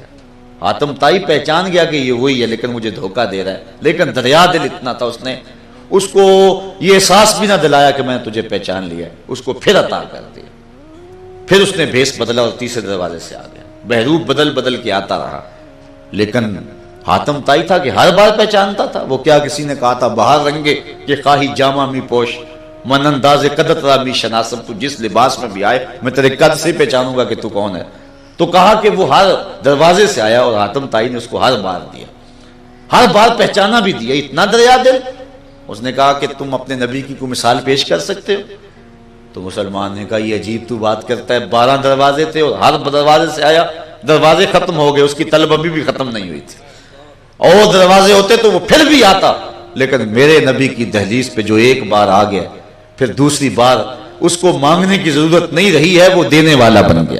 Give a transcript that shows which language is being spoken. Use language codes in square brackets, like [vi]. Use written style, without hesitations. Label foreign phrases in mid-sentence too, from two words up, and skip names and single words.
[ur] حاتم طائی پہچان گیا کہ یہ وہی ہے لیکن مجھے دھوکہ دے رہا ہے، لیکن دریا دل اتنا تھا، اس نے اس کو یہ احساس بھی نہ دلایا کہ میں نے تجھے پہچان لیا، اس کو پھر عطا کر دیا۔ پھر اس نے بھیس بدلا اور تیسرے دروازے سے آ گیا، بہروپ بدل کے آتا رہا، لیکن حاتم طائی تھا کہ ہر بار پہچانتا تھا۔ وہ کیا کسی نے کہا تھا [fa] باہر رنگے کہ خواہی جامہ می پوش، من انداز قدت را می شناسم، [ur] تو جس لباس میں بھی آئے میں تیرے قد سے پہچانوں گا کہ تو کون ہے۔ تو کہا کہ وہ ہر دروازے سے آیا اور حاتم طائی نے اس کو ہر بار دیا، ہر بار پہچانا بھی دیا، اتنا دریا دل۔ اس نے کہا کہ تم اپنے نبی کی کوئی مثال پیش کر سکتے ہو؟ تو مسلمان نے کہا یہ عجیب تو بات کرتا ہے، 12 دروازے تھے اور ہر دروازے سے آیا، دروازے ختم ہو گئے، اس کی طلب ابھی بھی ختم نہیں ہوئی تھی، اور دروازے ہوتے تو وہ پھر بھی آتا، لیکن میرے نبی کی دہلیز پہ جو ایک بار آ گیا پھر دوسری بار اس کو مانگنے کی ضرورت نہیں رہی ہے، وہ دینے والا بن گیا۔